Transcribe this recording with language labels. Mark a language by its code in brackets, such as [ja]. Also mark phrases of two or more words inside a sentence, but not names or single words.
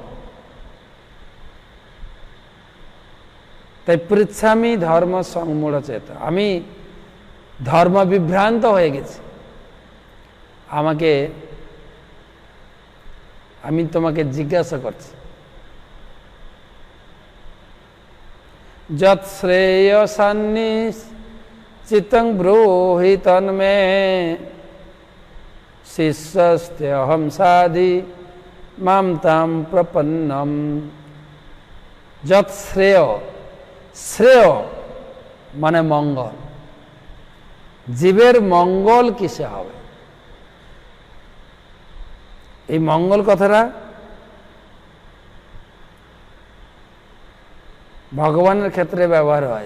[bn] তাই [sa] পৃচ্ছামি ধর্ম সংমূঢ়চেত, [bn] আমি ধর্ম বিভ্রান্ত হয়ে গেছি, আমি তোমাকে জিজ্ঞাসা করছি, [sa] যৎ শ্রেয়সান্নিস चित्तं ब्रूहि तन्मे शिष्यस्तेऽहं साधि मां तां प्रपन्नम्। যৎ শ্রেয়, [bn] শ্রেয় মানে মঙ্গল, জীবের মঙ্গল কিসে হবে? এই মঙ্গল কথাটা ভগবানের ক্ষেত্রে ব্যবহার হয়।